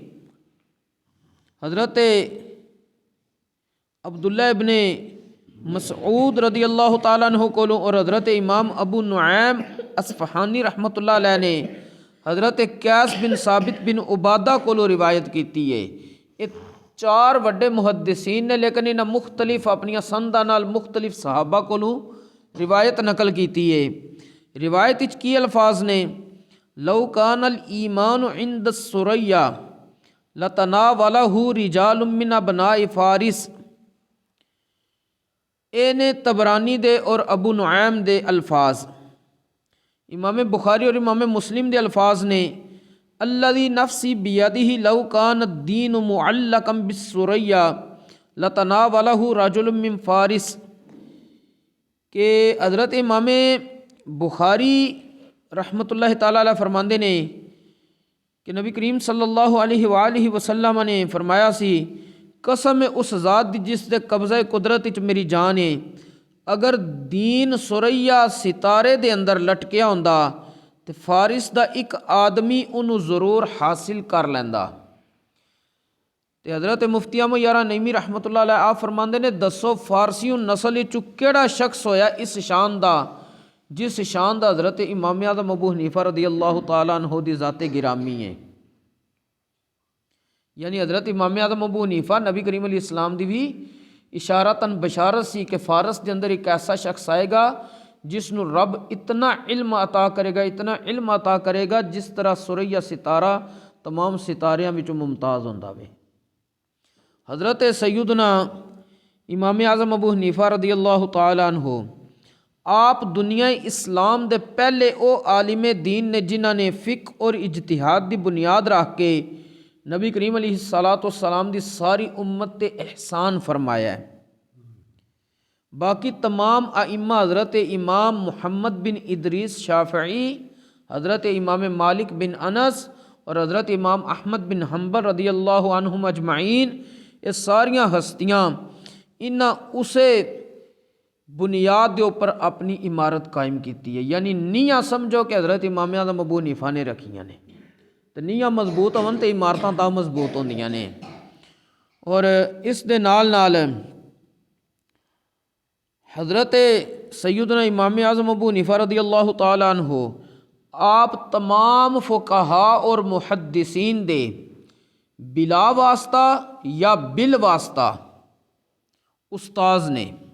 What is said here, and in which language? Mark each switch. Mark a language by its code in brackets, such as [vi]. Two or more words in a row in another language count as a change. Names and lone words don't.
[pa] حضرت عبداللہ ابن مسعود رضی اللہ تعالیٰ عنہ کولوں اور حضرت امام ابو نعیم اصفہانی رحمۃ اللہ علیہ نے حضرت قیس بن ثابت بن عبادہ کولوں روایت کیتی ہے۔ یہ چار وڈے محدثین نے لیکن انہاں مختلف اپنی سنداں نال مختلف صحابہ کولوں روایت نقل کیتی ہے۔ روایت وچ کی الفاظ نے [ar] لو کان الایمان عند الثریا لتناولہ رجال من ابناء فارس، [pa] اے نے طبرانی دے اور ابو نعیم دے الفاظ، امام بخاری اور امام مسلم دے الفاظ نے [ar] الذی نفسی بیدہ لو کان الدین معلقا بالثریا لتناولہ رجل من فارس، [pa] کہ حضرت امام بخاری رحمۃ اللہ تعالیٰ علیہ فرماندے نے کہ نبی کریم صلی اللہ علیہ وآلہ وسلم نے فرمایا سی قسم اس ذات دی جس دے قبضہ قدرت وچ میری جان ہے، اگر دین سریا ستارے دے اندر لٹکیا ہوندا تے فارس دا ایک آدمی انہوں ضرور حاصل کر لیندا۔ تے حضرت مفتی احمد یارہ نعیمی رحمۃ اللہ علیہ آپ فرماندے نے دسو فارسیوں نسل وچ کیڑا شخص ہویا اس شان دا جس شان دا حضرت امام اعظم ابو حنیفہ رضی اللہ تعالیٰ عنہ دی ذات گرامی ہے۔ یعنی حضرت امام اعظم ابو حنیفہ نبی کریم علیہ السلام دی بھی اشارتاً بشارت سی کہ فارس دے اندر ایک ایسا شخص آئے گا جس نو رب اتنا علم عطا کرے گا، اتنا علم عطا کرے گا جس طرح سریا ستارہ تمام ستاریاں وچوں ممتاز ہوندا وے۔ حضرت سیدنا امام اعظم ابو حنیفہ رضی اللہ تعالیٰ عنہ آپ دنیا اسلام دے پہلے او عالم دین نے جنہاں نے فقہ اور اجتہاد دی بنیاد رکھ کے نبی کریم علیہ الصلاۃ والسلام دی ساری امت تے احسان فرمایا ہے۔ باقی تمام ائمہ حضرت امام محمد بن ادریس شافعی، حضرت امام مالک بن انس اور حضرت امام احمد بن حنبل رضی اللہ عنہم اجمعین، یہ ساریاں ہستیاں انہاں اسے بنیاد دے اوپر اپنی عمارت قائم کیتی ہے، یعنی نیاں سمجھو کہ حضرت امام اعظم ابو حنیفہ نے رکھیاں نے۔ ਤੇ ਨੀਹਾਂ ਮਜ਼ਬੂਤ ਹੋਣ ਤੇ ਇਮਾਰਤਾਂ ਤਾਂ ਮਜ਼ਬੂਤ ਹੁੰਦੀਆਂ ਨੇ। ਔਰ ਇਸ ਦੇ ਨਾਲ ਨਾਲ حضرت سیدنا امام اعظم ابو حنیفہ رضی اللہ تعالیٰ عنہ آپ تمام فقہا اور محدثین دے بلا واسطہ یا بال واسطہ استاذ نے۔